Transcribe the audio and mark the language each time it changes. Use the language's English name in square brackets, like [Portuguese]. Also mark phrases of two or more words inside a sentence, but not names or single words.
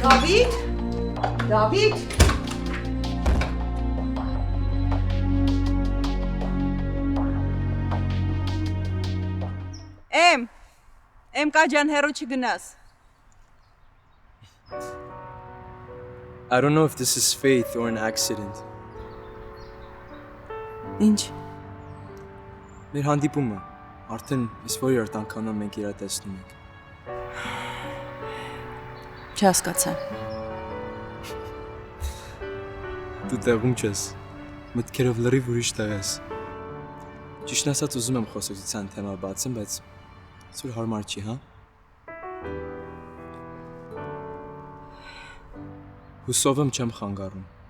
[Armenian] Դավիթ, Դավիթ, Էմ կաջան հեռու չգնաս։ [English] I don't know if this is fate or an accident. [Armenian] Ինչ։ Մեր հանդիպումը արդեն այս որերորդ անգամն մենք իրար տեսնում ենք։ Չհասկացա։ Դու տեղում չես, մտքերով լրիվ ուրիշ տեղ ես։ Ճիշտն ասած ուզում եմ խոսակցության թեմա բացեմ, բայց սուր հարմար չի, հա։ Հուսով եմ չեմ խանգարում։